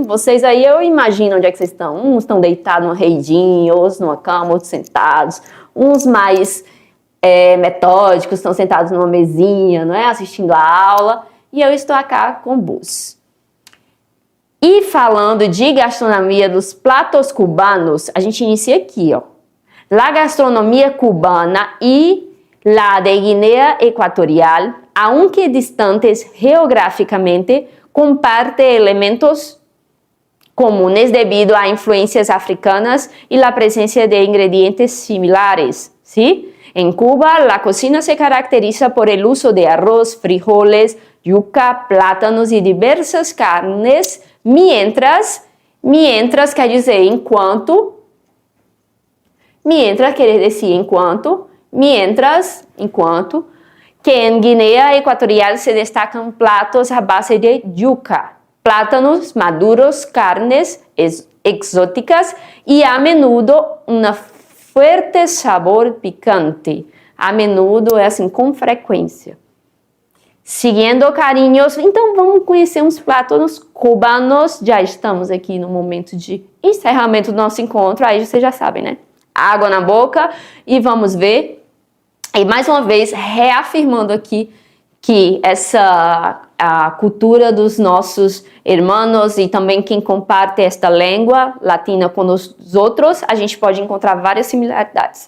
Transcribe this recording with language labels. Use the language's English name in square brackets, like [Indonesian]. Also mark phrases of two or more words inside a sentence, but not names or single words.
[Portuguese] Vocês aí, eu imagino onde é que vocês estão. Uns estão deitados numa redinha, outros numa cama, outros sentados. Uns mais metódicos estão sentados numa mesinha, não é? Assistindo a aula. E eu estou aqui com o bus. E falando de gastronomia dos platos cubanos, a gente inicia aqui, ó. [Spanish] La gastronomia cubana y la de Guinea Equatorial, aunque distantes geográficamente, comparte elementos comunes debido a influencias africanas y la presencia de ingredientes similares, ¿sí? En Cuba, la cocina se caracteriza por el uso de arroz, frijoles, yuca, plátanos y diversas carnes, mientras [Portuguese] quer dizer enquanto, [Spanish] que en Guinea Equatorial se destacan platos a base de yuca, plátanos maduros, carnes exóticas y a menudo un fuerte sabor picante. A menudo [Portuguese] é assim, com frequência. Seguindo carinhos, então vamos conhecer uns pratos cubanos. Já estamos aqui no momento de encerramento do nosso encontro, aí vocês já sabem, né? Água na boca e vamos ver. E mais uma vez, reafirmando aqui que a cultura dos nossos irmãos e também quem comparte esta língua latina com os outros, a gente pode encontrar várias similaridades.